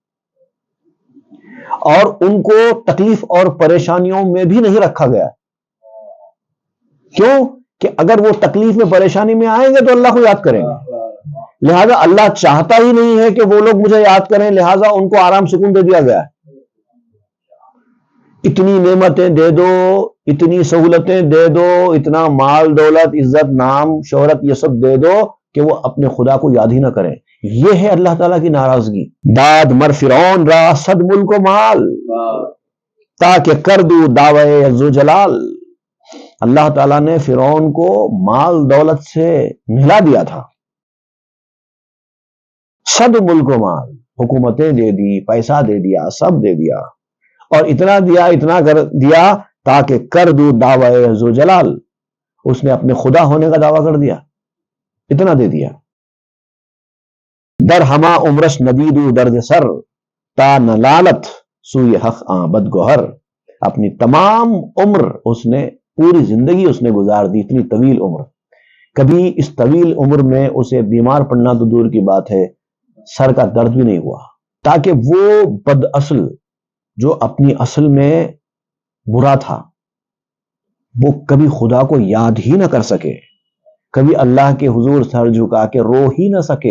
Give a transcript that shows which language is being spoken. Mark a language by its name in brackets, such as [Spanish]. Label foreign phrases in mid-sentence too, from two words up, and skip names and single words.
[Urdu] اور ان کو تکلیف اور پریشانیوں میں بھی نہیں رکھا گیا، کیوں کہ اگر وہ تکلیف میں پریشانی میں آئیں گے تو اللہ کو یاد کریں گے، لہذا اللہ چاہتا ہی نہیں ہے کہ وہ لوگ مجھے یاد کریں، لہذا ان کو آرام سکون دے دیا گیا ہے۔ اتنی نعمتیں دے دو، اتنی سہولتیں دے دو، اتنا مال دولت عزت نام شہرت یہ سب دے دو کہ وہ اپنے خدا کو یاد ہی نہ کریں۔ یہ ہے اللہ تعالیٰ کی ناراضگی۔ [Persian] داد مر فرعون را صد ملک و مال تاکہ کر دو دعوی عز و جلال۔ [Urdu] اللہ تعالیٰ نے فرعون کو مال دولت سے نہلا دیا تھا، [Persian] صد ملک و مال، [Urdu] حکومتیں دے دی، پیسہ دے دیا، سب دے دیا، اور اتنا دیا، اتنا کر دیا [Persian] تاکہ کر دو دعوی عز و جلال، [Urdu] اس نے اپنے خدا ہونے کا دعویٰ کر دیا، اتنا دے دیا۔ [Persian] در ہما عمرش ندیدو درد سر تا نلالت سوئی حق آبد گوہر۔ [Urdu] اپنی تمام عمر اس نے، پوری زندگی اس نے گزار دی، اتنی طویل عمر، کبھی اس طویل عمر میں اسے بیمار پڑنا تو دور کی بات ہے، سر کا درد بھی نہیں ہوا، تاکہ وہ بد اصل جو اپنی اصل میں برا تھا وہ کبھی خدا کو یاد ہی نہ کر سکے، کبھی اللہ کے حضور سر جھکا کے رو ہی نہ سکے۔